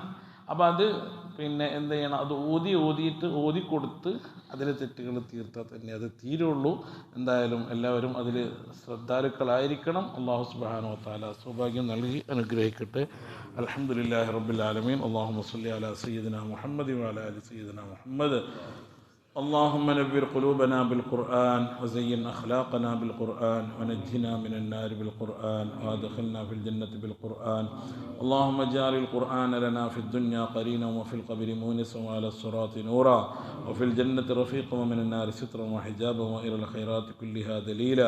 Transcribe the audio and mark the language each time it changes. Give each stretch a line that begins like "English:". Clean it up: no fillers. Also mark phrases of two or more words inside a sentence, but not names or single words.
Malayalam: അപ്പോൾ അത് പിന്നെ എന്ത് ചെയ്യണം, അത് ഓതിയിട്ട് ഓതിക്കൊടുത്ത് അതിലെ തെറ്റുകൾ തീർത്താൽ തന്നെ അത് തീരുള്ളൂ. എന്തായാലും എല്ലാവരും അതിൽ ശ്രദ്ധാലുക്കളായിരിക്കണം.
Arabic: الله سبحانه وتعالى
Malayalam: സൗഭാഗ്യം നൽകി അനുഗ്രഹിക്കട്ടെ.
Arabic: الحمد لله رب العالمين. اللهم صل على سيدنا محمد وعلى آل سيدنا محمد. اللهم نبّر قلوبنا بالقرآن وزين أخلاقنا بالقرآن ونجنا من النار بالقرآن وادخلنا في الجنة بالقرآن. اللهم اجعل القرآن لنا في الدنيا قرينا وفي القبر مونسا وعلى الصراط نورا وفي الجنة رفيقا ومن النار سترا وحجابا وإلى الخيرات كلها دليلا.